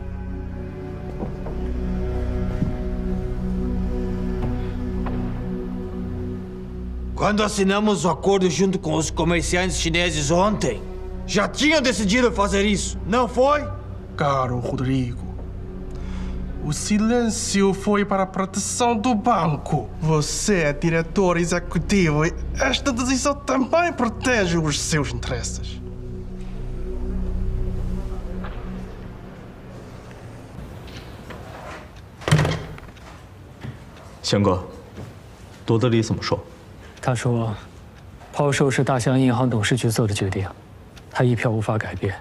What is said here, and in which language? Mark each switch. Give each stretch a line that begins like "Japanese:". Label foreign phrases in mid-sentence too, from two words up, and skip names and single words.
Portuguese: Quando assinamos o acordo junto com os comerciantes chineses ontem, já tinham decidido fazer isso, não foi? Caro Rodrigo, o silêncio foi para a proteção do banco. Você é diretor executivo e esta decisão também protege os seus interesses.
Chinese: 贤哥，罗德里怎么说？他说，抛售是大西洋银行董事局做的决定，他一票无法改变。